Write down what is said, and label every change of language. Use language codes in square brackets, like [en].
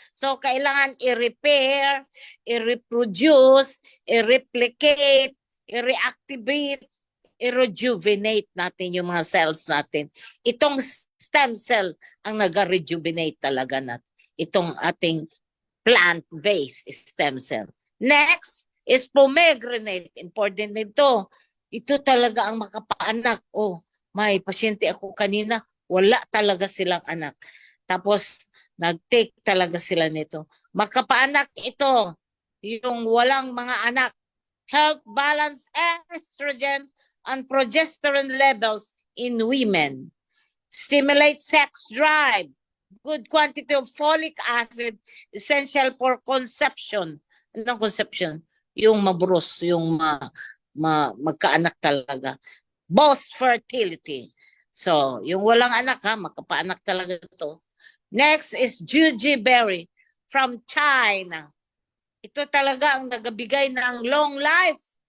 [tl] So, kailangan i-repair, i-reproduce, i-replicate, i-reactivate, i-rejuvenate natin yung mga cells natin. Itong stem cell ang nag-rejuvenate talaga natin. Itong ating plant-based stem cell. [en] Next is pomegranate. Important [tl] nito. Ito talaga ang makapaanak. May pasyente ako kanina, wala talaga silang anak. Tapos, nag-take talaga sila nito. Makapaanak ito, yung walang mga anak. [en] Help balance estrogen and progesterone levels in women. Stimulate sex drive. Good quantity of folic acid, essential for conception. [tl] Anong conception? Yung mabrus, yung magkaanak talaga. [en] Boost fertility. [tl] So, yung walang anak makapaanak talaga ito. [en] Next is jujube from China. [tl] Ito talaga ang nagabigay ng long life.